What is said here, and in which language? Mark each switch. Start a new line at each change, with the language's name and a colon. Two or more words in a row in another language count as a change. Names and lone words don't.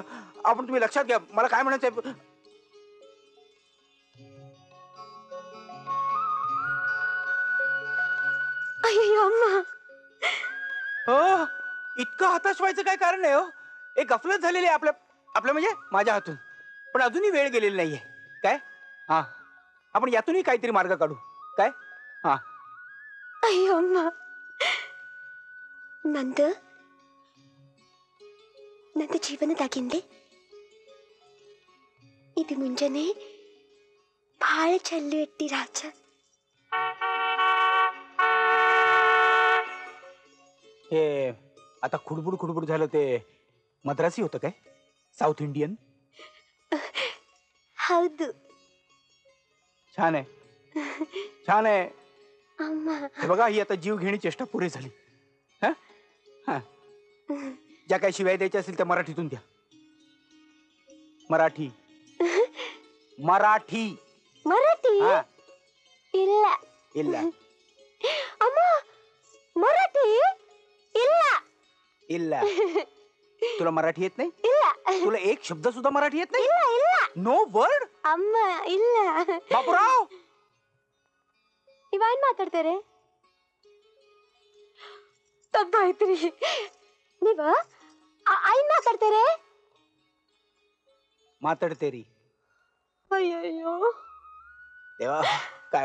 Marathi: आपण तुम्ही लक्षात घ्या, मला काय म्हणायचंय. हो, इतकं हताश व्हायचं काय कारण आहे. हो, एक गफलत झालेली आहे आपल्या म्हणजे माझ्या हातून, पण अजूनही वेळ गेलेली नाहीये. काय? हा, आपण यातूनही काहीतरी मार्ग काढू. काय? हा.
Kannada: ನಂದು ಜೀವನದಾಗಿಂದೆ ಇದು ಮುಂಜಾನೆ ಭಾಳ ಚಲ್ಲು ಎಟ್ಟಿ ರಾಜ.
Marathi: हे आता खुडबुड झालं ते मद्रासी होतं काय?
English: South Indian?
Kannada: ಹೌದು.
Marathi: छान आहे, छान आहे.
Kannada: ಅಮ್ಮ
Marathi: हे बघा, ही आता जीव घेणी चेष्टा पुरी झाली. ज्या काही शिवाय द्यायच्या असतील त्या मराठीतून द्या. मराठी मराठी
Kannada: ಮರಾಠಿ
Marathi: हा.
Kannada: ಇಲ್ಲ. ಇಲ್ಲ ಅಮ್ಮ ಮರಾಠಿ ಇಲ್ಲ. ಇಲ್ಲ.
Marathi: तुला मराठी येत नाही?
Kannada: ಇಲ್ಲ.
Marathi: तुला एक शब्द सुद्धा मराठी येत नाही?
Kannada: ಇಲ್ಲ ಇಲ್ಲ.
English: no word?
Kannada: ಅಮ್ಮ ಇಲ್ಲ.
Marathi: बापूराव,
Kannada: ನೀವೇನ್ ಮಾತಾಡ್ತಾರೆ? ತಪ್ಪಾಯ್ತ್ರಿ. ನೀವ ಏನ್ ಮಾತಾಡ್ತಾರೆ? ಮಾತಾಡ್ತೇರಿ. ಅಯ್ಯಯ್ಯೋ,
Marathi: देवा, काय